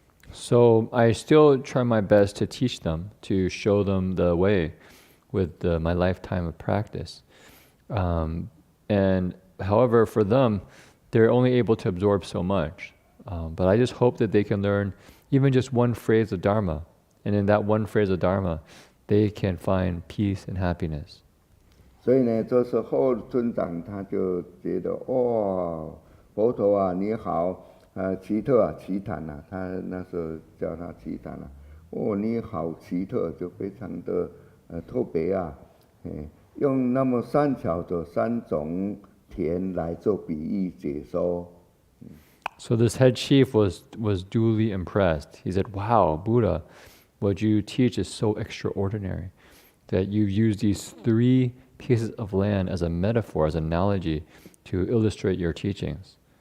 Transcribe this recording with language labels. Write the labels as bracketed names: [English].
[English] So I still try my best to teach them, to show them the way with my lifetime of practice. And however, for them, they're only able to absorb so much. But I just hope that they can learn even just one phrase of Dharma. And in that one phrase of Dharma, they can find peace and happiness. [Chinese] 所以呢，这时候村长他就觉得，佛陀啊，你好，奇特啊，奇谈啊，他那时候叫他奇谈啊，你好奇特，就非常的特别啊，用那么善巧的3种田来做比喻解说。 [English] So this head chief was duly impressed. He said, "Wow, Buddha, what you teach is so extraordinary that you use these 3 pieces of land as a metaphor, as an analogy to illustrate your teachings."